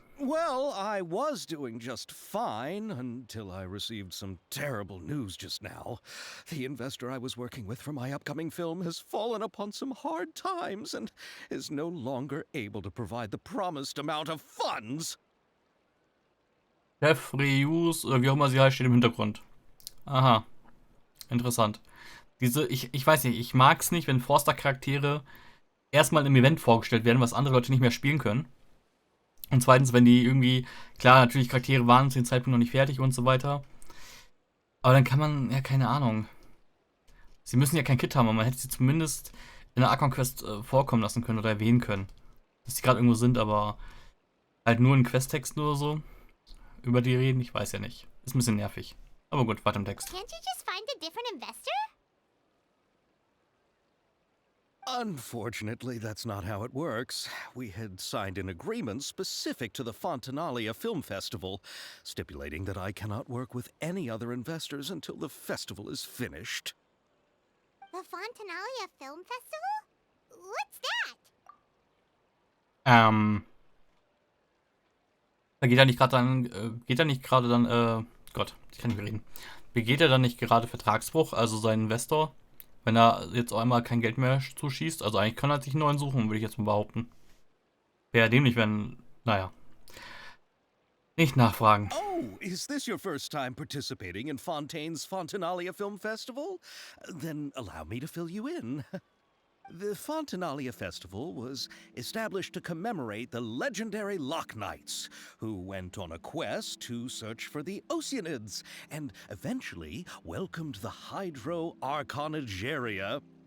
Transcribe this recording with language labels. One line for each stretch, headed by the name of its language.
English: Well, I was doing just fine until I received some terrible news just now. The investor I was working with for my upcoming film has fallen upon some hard times and is no longer able to provide the promised amount of funds.
German: Chef, Reuse oder wie auch immer sie heißt, steht im Hintergrund. Aha, interessant. Ich weiß nicht, ich mag es nicht, wenn Forster-Charaktere erstmal im Event vorgestellt werden, was andere Leute nicht mehr spielen können. Und zweitens, wenn die irgendwie, klar, natürlich Charaktere waren zu dem Zeitpunkt noch nicht fertig und so weiter. Aber dann kann man, ja, keine Ahnung. Sie müssen ja kein Kit haben, aber man hätte sie zumindest in der Archon-Quest vorkommen lassen können oder erwähnen können. Dass sie gerade irgendwo sind, aber halt nur in Questtexten oder so. Über die reden, ich weiß ja nicht. Ist ein bisschen nervig. Aber gut, weiter im Text.
English: Can't you just find a different investor? Unfortunately, that's not how it works. We had signed an agreement specific to the Fontanalia Film Festival, stipulating that I cannot work with any other investors until the festival is finished. The Fontanalia Film Festival? What's that?
German: Da geht er nicht gerade Gott, ich kann nicht mehr reden. Begeht er dann nicht gerade Vertragsbruch, also sein Investor, wenn er jetzt auch einmal kein Geld mehr zuschießt? Also eigentlich kann er sich einen neuen suchen, würde ich jetzt mal behaupten. Wäre dämlich, wenn, naja. Nicht nachfragen.
English: Oh, is this your first time participating in Fontaine's Fontanalia Film Festival? Then allow me to fill you in. The Fontanalia Festival was established to commemorate the legendary Loch Knights, who went on a quest to search for the Oceanids and eventually welcomed the Hydro Arconageria.